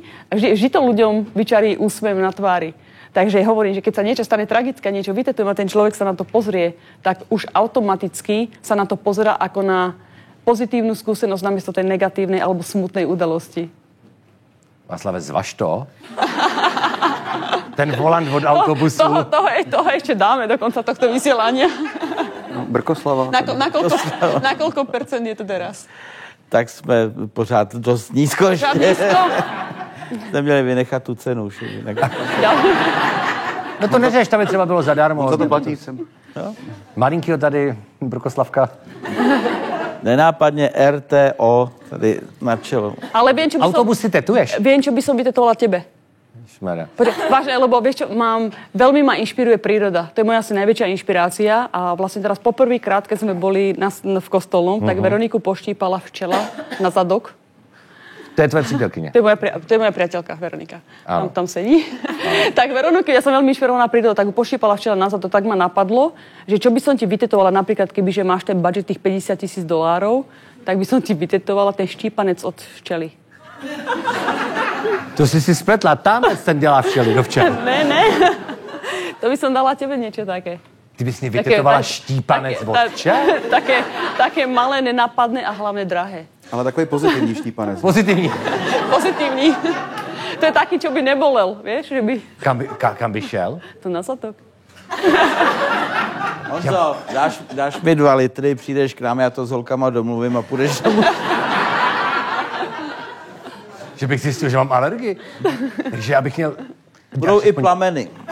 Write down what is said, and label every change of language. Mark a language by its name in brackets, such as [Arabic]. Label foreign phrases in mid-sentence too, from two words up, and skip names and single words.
[Slovak] A vždy to ľuďom vyčarí úsmev na tvári. Takže hovorím, že keď sa niečo stane tragické, niečo vytetujem a ten človek sa na to pozrie, tak už automaticky sa na to pozerá ako na pozitívnu skúsenosť namiesto tej negatívnej alebo smutnej udalosti. [Czech] Václave, zvaž to. Ten volant od autobusu. [Slovak] Toho ešte dáme do konca tohto vysielania. Brkoslava. Na koľko percent je to teraz? [Czech] Tak jsme pořád dost nízko ještě. Nízko? Jste měli vynechat tu cenu už. No to neřeš, tam je třeba bylo zadarmo. To platí sem. Malinkýho tady, Brkoslavka. Nenápadně RTO tady na čelo. [Slovak] Ale viem, čo by [Czech] Autobus si tetuješ? [Slovak] Viem, čo by som vytetovala tebe. Vážne, lebo vieš čo, veľmi ma inšpiruje príroda. To je moja asi najväčšia inšpirácia a vlastne teraz poprvýkrát, keď sme boli v Kostolnom, tak Veroniku poštípala včela na zadok. [Czech] To je tvoje přítelkyně. [Slovak] To je moja priateľka, Veronika. Tam sedí. Tak Veroniku, ja som veľmi inšpirovaná prírodou, tak ju poštípala včela na zadok, tak ma napadlo, že čo by som ti vytetovala, napríklad kebyže máš ten budget tých $50,000, tak by som ti vytetovala ten štípanec od včely. [Czech] To si spletla, tamec ten dělá včely do včely. Ne. [Slovak] To by som dala tebe niečo také. [Czech] Ty bys mi vytetovala štípanec od včel? [Slovak] Také malé, nenápadné a hlavne drahé. [Czech] Ale takový pozitivní štípanec. Pozitivní. [Slovak] To je taký, čo by nebolel, vieš, že by... [Czech] Kam by šel? [Slovak] To na zadok. [Czech] Honzo, dáš mi 2 litry, přijdeš k nám, já to s holkama domluvím a půjdeš domů. Že bych zjistil, že mám alergii. Takže já bych měl... Budou i plameny.